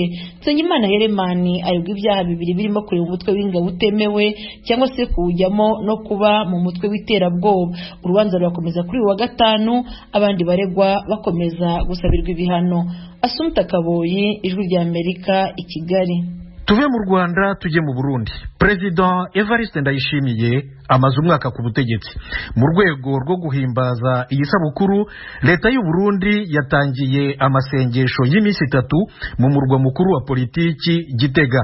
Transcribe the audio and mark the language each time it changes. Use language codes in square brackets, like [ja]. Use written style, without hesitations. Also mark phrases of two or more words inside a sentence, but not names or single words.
[rw] Nsengimana Heremani aregwa ibyaha bibiri birimo kureba umutwe w'ingabo utemewe cyangwa se kuwujyamo no kuba mu mutwe w'iterabwoba. Urubanza rurakomeza kuri uyu wa gatanu, abandi baregwa bakomeza gusabirwa ibihano. Assumpta Kaboyi, Ijwi rya Amerika, i Kigali. Tuve mu Rwanda tujye mu Burundi. Perezida Evariste Ndayishimiye amaze umwaka ku butegetsi. Mu rwego rwo guhimbaza iyi sabukuru, leta y'u Burundi yatangiye amasengesho y'iminsi 3 mu murwa mukuru wa politiki Gitega.